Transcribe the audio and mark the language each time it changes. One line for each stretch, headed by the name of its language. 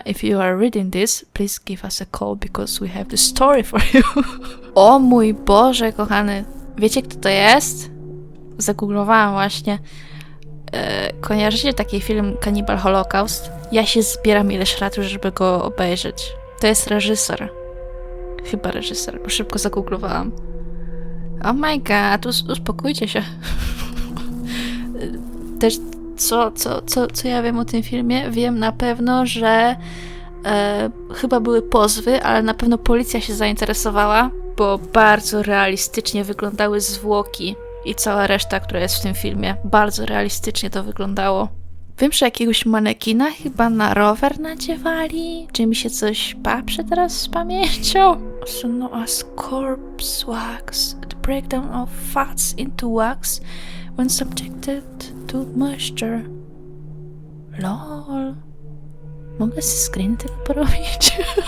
English: If you are reading this, please give us a call because we have the story for you.
Polish: O mój Boże, kochany. Wiecie, kto to jest? Загooglowałam właśnie. Kojarzycie taki film Cannibal Holocaust? Ja się zbieram ileś lat już, żeby go obejrzeć. To jest reżyser. Chyba reżyser, bo szybko загooglowałam.
English: Oh my god,
Polish: uspokójcie się. Też co ja wiem o tym filmie? Wiem na pewno, że chyba były pozwy, ale na pewno policja się zainteresowała, bo bardzo realistycznie wyglądały zwłoki i cała reszta, która jest w tym filmie. Bardzo realistycznie to wyglądało. Wiem, że jakiegoś manekina chyba na rower nadziewali. Czy mi się coś paprzy teraz z pamięcią?
English: Also known as corpse wax. The breakdown of fats into wax when subjected to moisture. Lol.
Polish: Mogę screen tego porobić?